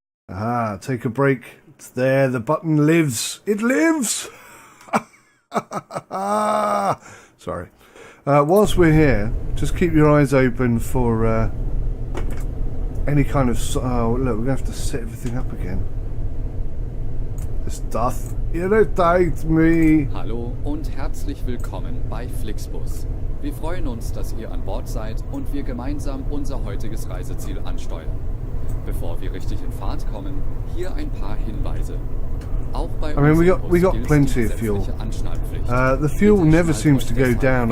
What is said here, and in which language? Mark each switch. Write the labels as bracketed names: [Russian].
[English] Aha, take a break. It's there, the button lives. It lives! Sorry. Whilst we're here, just keep your eyes open for any kind of... Oh, look, we're going to have to set everything up again. This doth irritate me. [German] Hallo und herzlich willkommen bei FlixBus. Wir freuen uns, dass ihr an Bord seid und wir gemeinsam unser heutiges Reiseziel ansteuern. Bevor wir richtig in Fahrt kommen, hier ein paar Hinweise. Auch bei [English] I mean, we got plenty of fuel. The fuel never seems to go down.